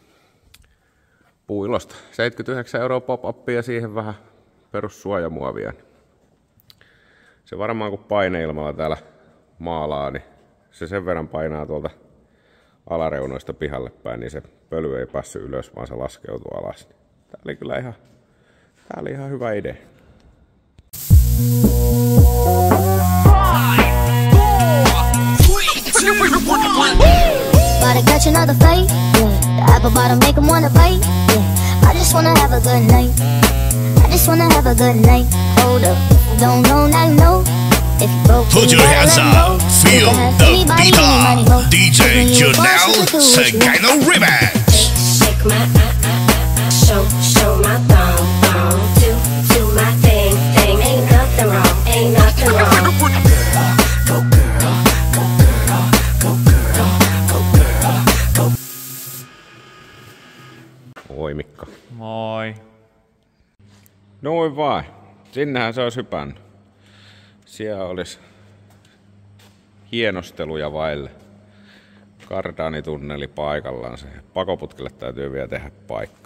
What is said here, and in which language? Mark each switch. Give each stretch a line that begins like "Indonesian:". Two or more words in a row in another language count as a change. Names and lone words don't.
Finnish: Puilosta 79 € pop-upia ja siihen vähän perussuojamuovia. Se varmaan kun paineilmalla täällä maalaa, niin se sen verran painaa tuolta alareunoista pihalle päin, niin se pöly ei päässyt ylös, vaan se laskeutuu alas. Tää oli kyllä ihan hyvä idea.
English: Gotta catch another fight, yeah. The apple bottom make 'em wanna bite, yeah. I just wanna have a good night. I just wanna have a good night. Hold up, don't know, now you know. If you broke, put your hands up, feel the beat. DJ Janelle Segano Remix. Shake my show my thong, do my thing. Ain't nothing wrong, ain't nothing wrong. Go girl, go girl, go girl, go girl, go.
Finnish: Moi Mikko. Moi. Noin vaan. Sinnehän se olisi hypännyt. Siellä olisi hienosteluja vaille. Kardaanitunneli paikallaan. Pakoputkelle täytyy vielä tehdä paikka.